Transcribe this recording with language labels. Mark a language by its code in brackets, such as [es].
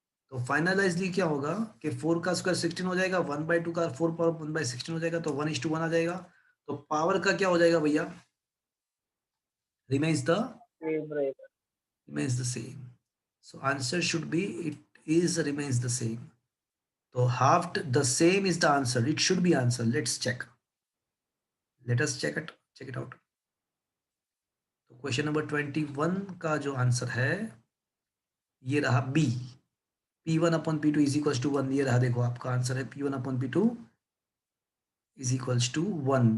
[hi] तो फाइनलाइजली क्या होगा कि 4 का स्क्वायर 16 हो जाएगा, 1 बाई 2 का 4 पावर 1 बाई 16 हो जाएगा, तो 1:1 आ जाएगा. तो पावर का क्या हो जाएगा भैया? [en] Remains the same. So answer should be it is remains the same. तो halved the same is the answer. It should be answer. Let's check. Let us check it out. [hi] तो क्वेश्चन नंबर 21 का जो answer है ये रहा B. P1 upon P2 is equals to 1. ये रहा, देखो आपका आंसर है P1 upon P2 is equals to 1.